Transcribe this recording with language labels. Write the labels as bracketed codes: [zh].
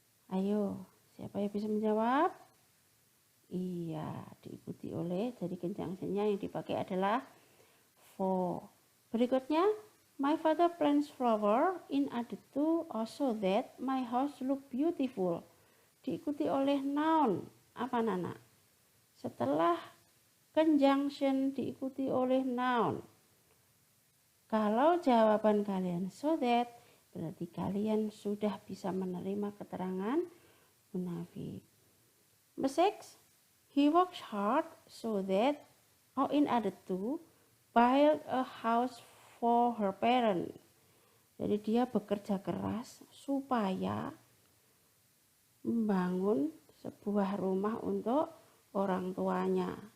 [id] Ayo, siapa yang bisa menjawab? Iya, diikuti oleh, jadi conjunctionnya yang dipakai adalah for. Berikutnya, [en] my father plants flower in order to so that my house look beautiful. [id] Diikuti oleh noun. Apa Nana? Setelah conjunction diikuti oleh noun. Kalau jawaban kalian so that, berarti kalian sudah bisa menerima keterangan Bu Nafi. 6. [en] He works hard so that in order to build a house for her parents. [id] Jadi dia bekerja keras supaya membangun sebuah rumah untuk orang tuanya.